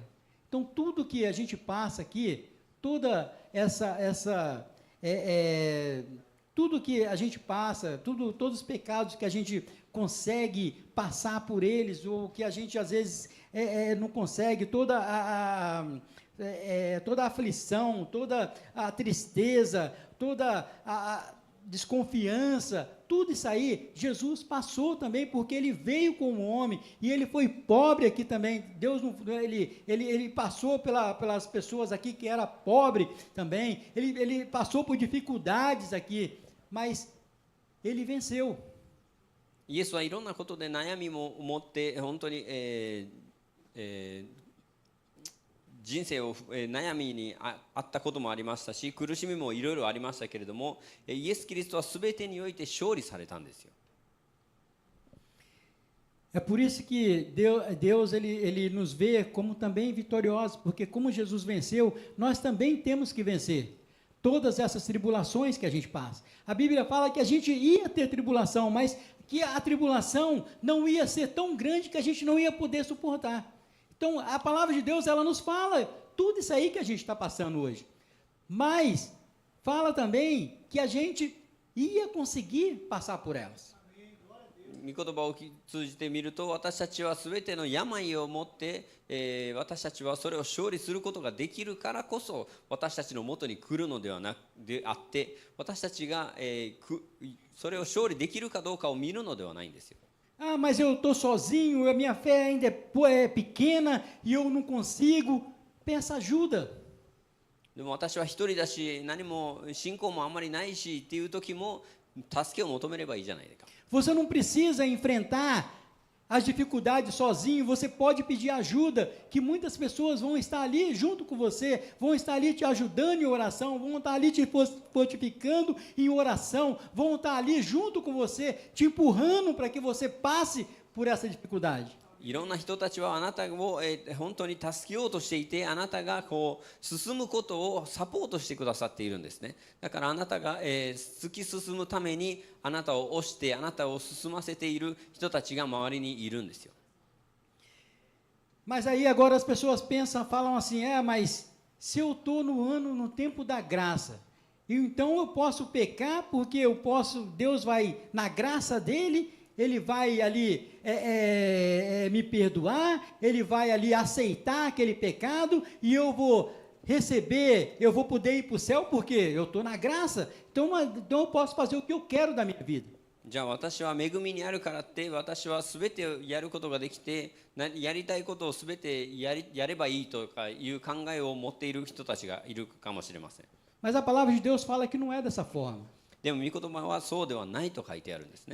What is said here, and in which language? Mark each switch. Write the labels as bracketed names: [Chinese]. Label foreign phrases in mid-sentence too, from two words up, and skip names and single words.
[Portuguese] Então, tudo que a gente passa aqui, toda tudo que a gente passa, todos os pecados que a gente consegue passar por eles, ou que a gente às vezes não consegue, toda a aflição, toda a tristeza, desconfiança, tudo isso aí, Jesus passou também, porque ele veio como homem, e ele foi pobre aqui também. Deus, ele passou pelas pessoas aqui que era pobre também, ele passou por dificuldades aqui, mas ele venceu. [Japanese] イエスはいろんなことで悩みも持って本当に、人生を、悩みにあったこともありましたし、苦しみもいろいろありましたけれども、イエス・キリストは全てにおいて勝利されたんですよ。 [Portuguese] É por isso que Deus ele nos vê como também vitoriosos, porque como Jesus venceu, nós também temos que vencer todas essas tribulações que a gente passa. A Bíblia fala que a gente ia ter tribulação, mas que a tribulação não ia ser tão grande que a gente não ia poder suportar. Então, a palavra de Deus, ela nos fala tudo isso aí que a gente está passando hoje. Mas, fala também que a gente ia conseguir passar por elas. [Japanese] 御言葉を通じてみると、私たちはすべての病を持って、私たちはそれを勝利することができるからこそ、私たちのもとに来るのであって、私たちが、それを勝利できるかどうかを見るのではないんですよ。 [Portuguese] Ah, mas eu estou sozinho, a minha fé ainda é pequena e eu não consigo. Peça ajuda. [Japanese] でも私は一人だし、何も信仰もあんまりないしっていう時も助けを求めればいいじゃないですか。 [Portuguese] Você não precisa enfrentar as dificuldades sozinho, você pode pedir ajuda, que muitas pessoas vão estar ali junto com você, vão estar ali te ajudando em oração, vão estar ali te fortificando em oração, vão estar ali junto com você, te empurrando para que você passe por essa dificuldade. [Japanese] いろんな人たちはあなたを、本当に助けようとしていて、あなたがこう進むことをサポートしてくださっているんですね。だからあなたが、突き進むためにあなたを押してあなたを進ませている人たちが周りにいるんですよ。 [Portuguese] Mas aí agora as pessoas pensam, falam assim, mas se eu estou no tempo da graça, então eu posso pecar porque Deus vai, na graça dele, ele vai ali me perdoar, ele vai ali aceitar aquele pecado e eu vou receber, eu vou poder ir para o céu porque eu estou na graça, então eu posso fazer o que eu quero da minha vida. [Japanese] じゃあ私は恵みにあるからって私は全てやることができてやりたいことを全てやればいいとかいう考えを持っている人たちがいるかもしれません。 [Portuguese] Mas a palavra de Deus fala que não é dessa forma. [Japanese] でも御言葉はそうではないと書いてあるんですね。